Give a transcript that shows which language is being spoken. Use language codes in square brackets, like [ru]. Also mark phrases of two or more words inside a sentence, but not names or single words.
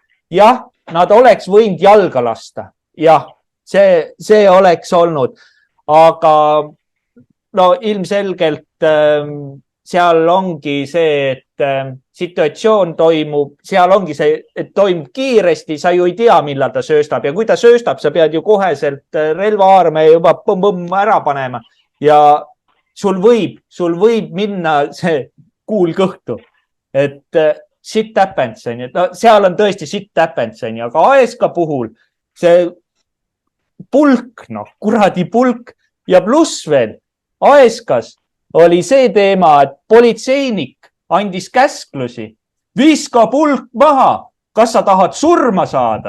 [et] Jah, nad oleks võinud jalga lasta. Jah, see oleks olnud, aga no ilmselgelt seal ongi see, et situatsioon toimub, seal ongi see, et toimub kiiresti, sa ju ei tea, millal ta sööstab ja kui ta sööstab, sa pead ju koheselt relvaarme juba põmm ära panema ja sul võib minna see kuul kõhtu, et [en] shit happens, [et] no, seal on tõesti [en] shit happens, [et] aga ASK puhul see pulk, kuradi pulk ja pluss veel ASK-s oli see teema, et politseinik andis käsklusi. Viska pulk maha. Kas sa tahad surma saada?